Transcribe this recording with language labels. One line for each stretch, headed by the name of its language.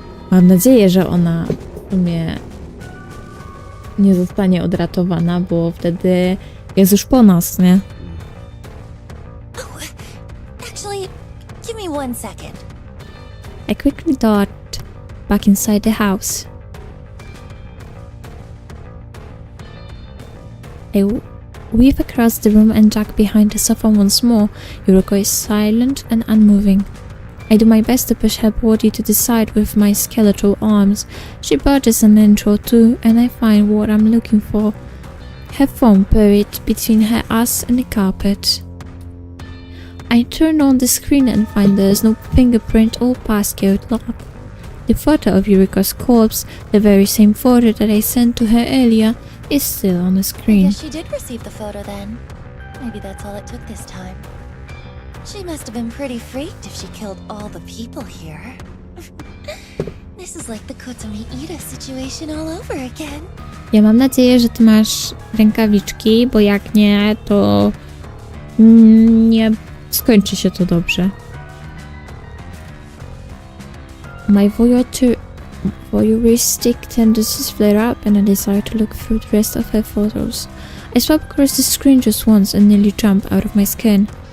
Polish: Mam nadzieję, że ona w sumie nie zostanie odratowana, bo wtedy jest już po nas, nie?
English: Oh, actually, give me 1 second. I quickly dart back inside the house. I weave across the room and duck behind the sofa once more. Yuriko is silent and unmoving. I do my best to push her body to the side with my skeletal arms. She budges an inch or two, and I find what I'm looking for. Her phone buried between her ass and the carpet. I turn on the screen and find there's no fingerprint or passcode lock. The photo of Yuriko's corpse, the very same photo that I sent to her earlier, is still on the I screen. guess she did receive the photo then. Maybe that's all it took this time. She must have been pretty freaked if she killed all the people here. This is like the Kotomi Ida situation all over again.
Polish: Ja mam nadzieję, że ty masz rękawiczki, bo jak nie, to nie skończy się to dobrze.
English: My voyeuristic tendencies flare up and I decide to look through the rest of her photos. I swipe across the screen just once and nearly jump out of my skin.